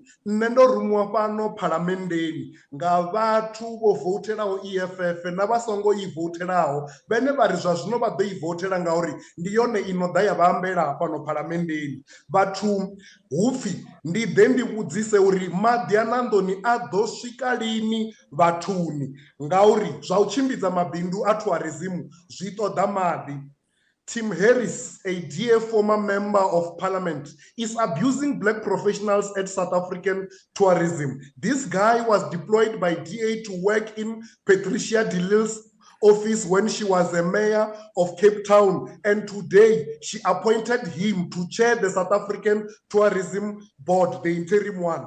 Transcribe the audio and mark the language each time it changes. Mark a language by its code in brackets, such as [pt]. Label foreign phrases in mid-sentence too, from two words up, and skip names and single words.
[ve] Nṋe ndo rumiwa fhano phalamennde nga vhathu vho voutelaho EFF na vha songo i voutelaho vhane vha ri zwa zwino vha ḓo i voutela ngauri ndi yone i no ḓa ya vha ambela fhano phalamennde. Vhathu hupfi ndi ḓe ndi vhudzise uri maḓi a Nandoni a ḓo swika lini vhathuni ngauri zwa u tshimbidza mabindu a tourism zwi ṱoḓa maḓi. [en] Tim Harris, a dear former member of parliament, is abusing black professionals at South African tourism. This guy was deployed by DA to work in Patricia de Lille's office when she was a mayor of Cape Town, and today she appointed him to chair the South African Tourism Board, the interim one.